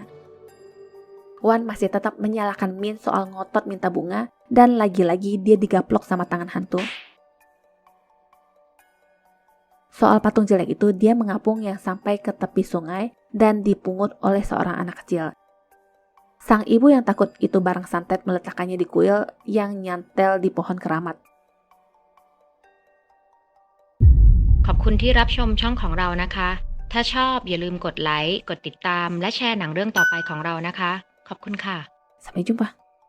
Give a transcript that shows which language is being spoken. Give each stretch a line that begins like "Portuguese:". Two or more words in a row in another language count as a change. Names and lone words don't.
Indonesian: Wan masih tetap menyalahkan Min soal ngotot minta bunga dan lagi-lagi dia digaplok sama tangan hantu. Soal patung jelek itu dia mengapung yang sampai ke tepi sungai dan dipungut oleh seorang anak kecil. Sang ibu yang takut itu barang santet meletakkannya di kuil yang nyantel di pohon keramat.
Thai: ขอบคุณที่รับชมช่องของเรานะคะ ถ้าชอบอย่าลืมกดไลค์ กดติดตาม และแชร์หนังเรื่องต่อไปของเรานะคะ ขอบคุณค่ะ
Indonesian: Sampai jumpa.